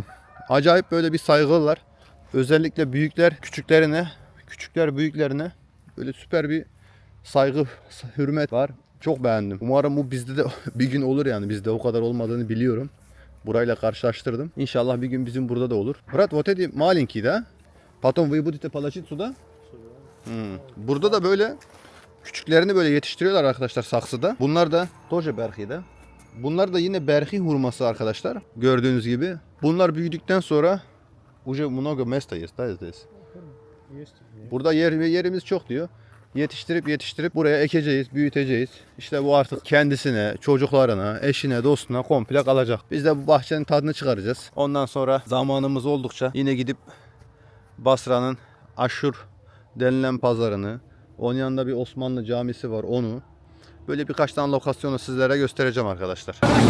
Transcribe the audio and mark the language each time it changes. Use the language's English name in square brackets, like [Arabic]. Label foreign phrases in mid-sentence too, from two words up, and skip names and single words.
[Turkish] Acayip böyle bir saygılılar. Özellikle büyükler küçüklerine, küçükler büyüklerine böyle süper bir saygı, hürmet var. Çok beğendim. Umarım bu bizde de bir gün olur yani. Bizde o kadar olmadığını biliyorum. Burayla karşılaştırdım. İnşallah bir gün bizim burada da olur. [Russian] Брат, вот эти маленькие, да? Потом вы будете положить сюда? [Turkish] Burada da böyle küçüklerini böyle yetiştiriyorlar arkadaşlar saksıda. Bunlar da тоже berhi'de. Bunlar da yine berhi hurması arkadaşlar. Gördüğünüz gibi. Bunlar büyüdükten sonra [Russian] уже много места есть, да, здесь? [Turkish] Burada yerimiz çok diyor. Yetiştirip buraya ekeceğiz, büyüteceğiz. İşte bu artık kendisine, çocuklarına, eşine, dostuna komple kalacak. Biz de bu bahçenin tadını çıkaracağız. Ondan sonra zamanımız oldukça yine gidip Basra'nın Aşur denilen pazarını, onun yanında bir Osmanlı camisi var, onu böyle birkaç tane lokasyonu sizlere göstereceğim arkadaşlar.